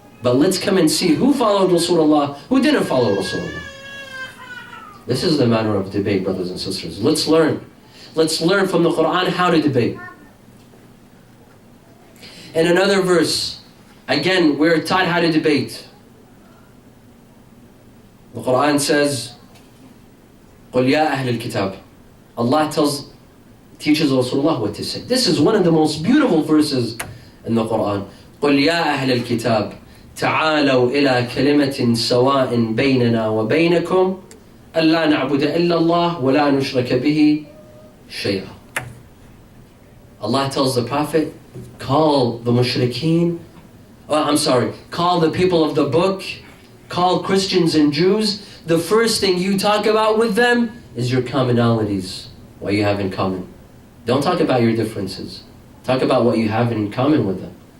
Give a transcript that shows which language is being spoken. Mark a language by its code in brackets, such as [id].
[en] But let's come and see who followed Rasulullah, who didn't follow Rasulullah. This is the manner of debate, brothers and sisters. Let's learn. Let's learn from the Quran how to debate. In another verse, again, we're taught how to debate. The Quran says, [ar] قُلْ يَا أَهْلَ الْكِتَابِ. [en] Allah teaches Rasulullah what to say. This is one of the most beautiful verses in the Quran. [ar] قُلْ يَا أَهْلَ الْكِتَابِ تعالوا إلى كلمة سواء بيننا وبينكم ألا نعبد إلا الله ولا نشرك به شيئا. [en] Allah tells the Prophet, call the mushrikeen, call the people of the book, call Christians and Jews. The first thing you talk about with them is your commonalities, what you have in common. Don't talk about your differences. Talk about what you have in common with them.